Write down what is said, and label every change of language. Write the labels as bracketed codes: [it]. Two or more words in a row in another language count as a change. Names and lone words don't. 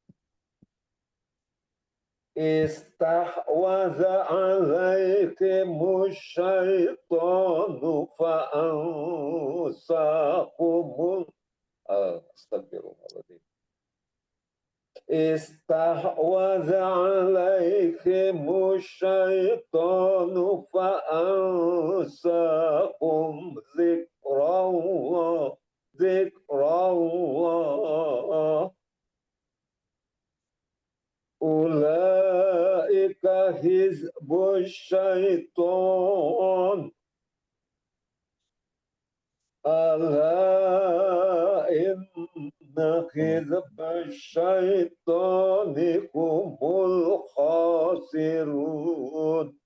[ar] استحوذ عليكم الشيطان فأنساكم. أستغفر الله العظيم استحوذ عليكم الشيطان فأنساكم ذكر الله. أولئك حزب الشيطان. ألا إن حزب الشيطان هم الخاسرون.